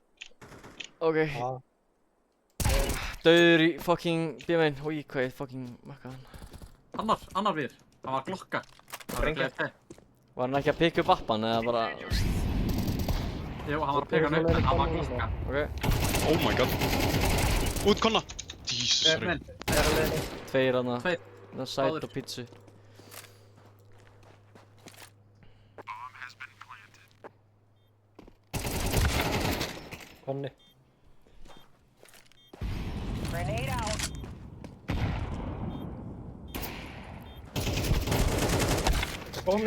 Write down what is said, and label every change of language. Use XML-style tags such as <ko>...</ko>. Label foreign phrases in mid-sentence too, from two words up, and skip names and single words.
<is>Ok. Já. Dauður í fucking B-main. Úi, hvað ég fucking makkaði hann. Annar við. Hann var að glokka. Það var Sprengja. að gleypa. Var hann ekki að pikka upp vappan eða bara... Jú, hann var að peka hann upp en hann var að glokka. Ok.</is> <en>Oh my god.</en> <is>Út konna. Jesus, sorry. Tveir hana. Tveir. Sæt Báðir. og pítsu. Konni. Komin.</is>